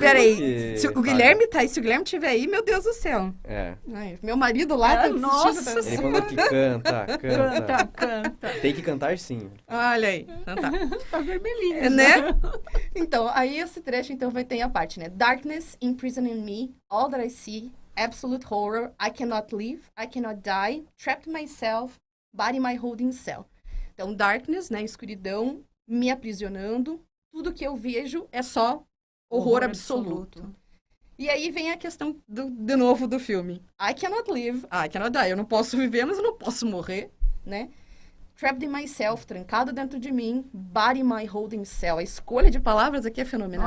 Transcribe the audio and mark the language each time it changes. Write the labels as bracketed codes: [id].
[pt] Peraí, aqui, se o sabe? Guilherme tá aí, se o Guilherme estiver aí, meu Deus do céu. É. Ai, meu marido lá tá assistindo. nossa Ele falou que canta. Canta. Tem que cantar sim. Olha aí. Então tá. Tá vermelhinho. É, né? Então, aí esse trecho, então, vai ter a parte, né? [en] Darkness imprisoning me, all that I see, absolute horror, I cannot live, I cannot die, trapped myself, body my holding cell. [pt] Então, darkness, né? Escuridão, me aprisionando, tudo que eu vejo é só horror absoluto. E aí vem a questão, de novo, do filme. [en] I cannot live, I cannot die. [pt] Eu não posso viver, mas eu não posso morrer, né? [en] Trapped in myself, [pt] trancado dentro de mim, [en] body my holding cell. [pt] A escolha de palavras aqui é fenomenal.